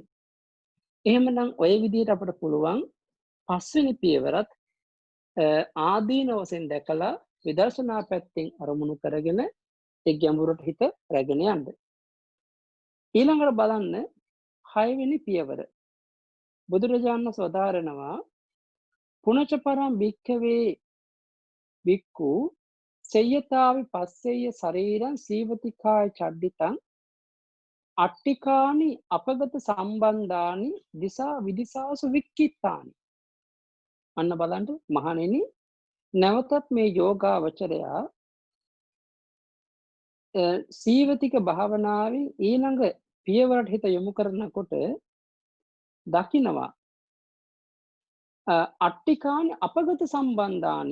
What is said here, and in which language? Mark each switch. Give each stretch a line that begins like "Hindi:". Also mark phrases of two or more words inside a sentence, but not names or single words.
Sinhala: එහෙමනම් ඔය විදිහට අපිට පුළුවන් පස්වෙනි පියවරත් ආදීන වශයෙන් දැකලා විදර්ශනා පැත්තෙන් අරමුණු කරගෙන ඒ ගැඹුරට හිත රැගෙන යන්න. ඊළඟට බලන්න 6 වෙනි පියවර. බුදුරජාණන් වදාරනවා
Pali: පුනච පරම් භික්ඛවේ භික්ඛු සේයතාවි පස්සෙය ශරීරං සීවතිකාය චඩ්ඩිතං අට්ටිකානි අපගත සම්බන්ධානි දිසා විදිසාසු වික්කිත්තානි.
Sinhala: අන්න බලන්න මහණෙනි, නැවතත් මේ යෝගාවචරයා සීවතික භාවනාවෙන් ඊළඟ පියවරට හිත යොමු කරනකොට දකින්නවා
Pali: අට්ටිකානි අපගත සම්බන්ධානි.